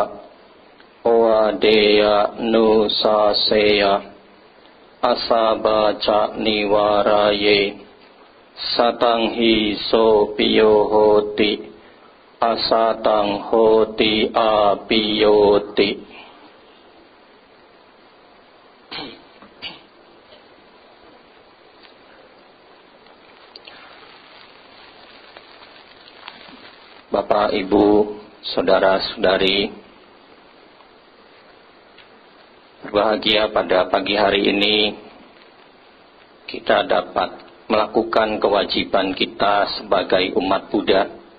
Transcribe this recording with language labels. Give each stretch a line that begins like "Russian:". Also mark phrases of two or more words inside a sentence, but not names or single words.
Pali: Owadeya nusaseya asabaca niwaraye satang hi so piyo hoti asatang hoti apiyoti.
Indonesian: Bapak, Ibu, saudara-saudari, berbahagia pada pagi hari ini kita dapat melakukan kewajiban kita sebagai umat Buddha